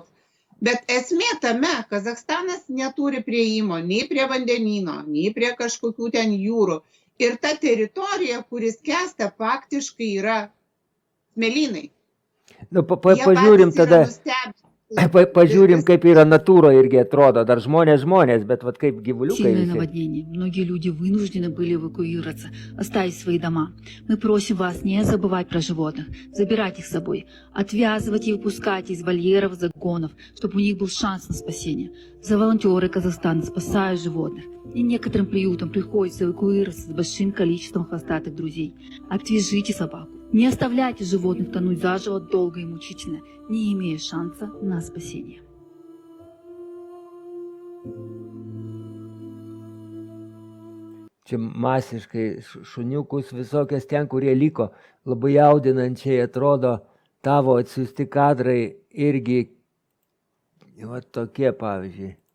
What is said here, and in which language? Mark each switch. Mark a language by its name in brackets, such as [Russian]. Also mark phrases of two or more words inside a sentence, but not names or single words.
[Lithuanian] Bet esmė tame, Kazakstanas neturi prieimo nei prie vandenyno, nei prie kažkokių ten jūrų. Ir ta teritorija, kuris skęsta, faktiškai yra smėlynai. Nu, pažiūrim tada. Pažiūrim, kaip yra natūra irgi atrodo, dar žmonės, bet вот kaip gyvuliukai. [Russian] Сильное наводнение. Многие люди вынуждены были эвакуироваться, оставить свои дома. Мы просим вас не забывать про животных, забирать их с собой, отвязывать и выпускать из вольеров, загонов, чтобы у них был шанс на спасение. За волонтеры Казахстана спасают животных. И некоторым приютам приходится эвакуироваться с большим количеством хвостатых друзей. Отвяжите собаку. Не оставляйте животных тонуть заживо долго и мучительно, не имея шанса на спасение. [Lithuanian] Čia masiškai šuniukus visokias ten, kurie liko, labai jaudinančiai atrodo tavo atsiųsti kadrai irgi, va tokie pavyzdžiui.